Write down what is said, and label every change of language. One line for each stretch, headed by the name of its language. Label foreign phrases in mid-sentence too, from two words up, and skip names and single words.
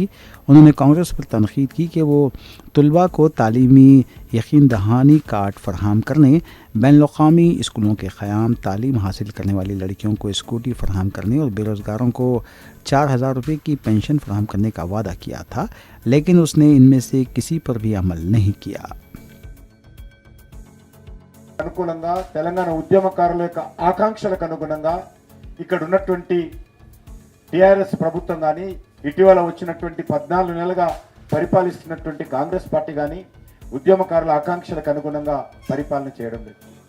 Urdu: انہوں نے کانگریس پر تنقید کی کہ وہ طلباء کو تعلیمی یقین دہانی کارڈ فراہم کرنے، بین الاقوامی اسکولوں کے قیام، تعلیم حاصل کرنے والی لڑکیوں کو اسکوٹی فراہم کرنے اور بے روزگاروں کو 4,000 روپے کی پینشن فراہم کرنے کا وعدہ کیا تھا، لیکن اس نے ان میں سے کسی پر بھی عمل نہیں کیا۔
Telugu: అనుకూలంగా తెలంగాణ ఉద్యమకారుల యొక్క ఆకాంక్షలకు అనుగుణంగా ఇక్కడ ఉన్నటువంటి టిఆర్ఎస్ ప్రభుత్వం కానీ ఇటీవల వచ్చినటువంటి 14 నెలలుగా పరిపాలిస్తున్నటువంటి కాంగ్రెస్ పార్టీ కానీ ఉద్యమకారుల ఆకాంక్షలకు అనుగుణంగా పరిపాలన చేయడం లేదు।